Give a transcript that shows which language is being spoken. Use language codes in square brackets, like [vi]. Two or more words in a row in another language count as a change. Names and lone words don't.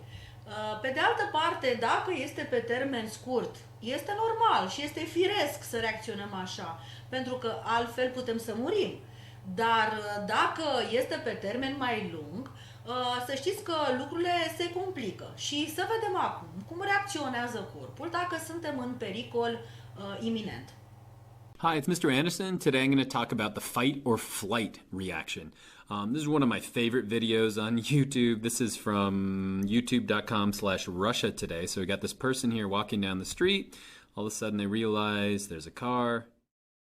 [ro] Pe de altă parte, dacă este pe termen scurt, este normal și este firesc să reacționăm așa, pentru că altfel putem să murim. Dar dacă este pe termen mai lung, să știți că lucrurile se complică. Și să vedem acum cum reacționează corpul dacă suntem în pericol iminent. [en] Hi, it's Mr. Anderson. Today I'm going to talk about the fight or flight reaction. This is one of my favorite videos on YouTube. This is from youtube.com/Russia Today. So we got this person here walking down the street. All of a sudden they realize there's a car.